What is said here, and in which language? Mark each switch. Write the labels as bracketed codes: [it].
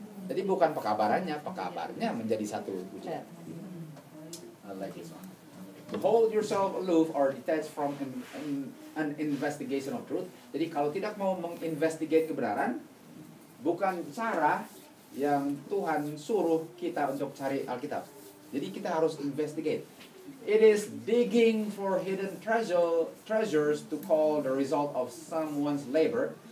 [id] Jadi bukan pekabarannya menjadi satu ujian. [en] I like this one. To hold yourself aloof or detached from an investigation of truth. [id] Jadi kalau tidak mau menginvestigate kebenaran, bukan cara yang Tuhan suruh kita untuk cari Alkitab. Jadi kita harus investigate. [en] It is digging for hidden treasures to call the result of someone's labor.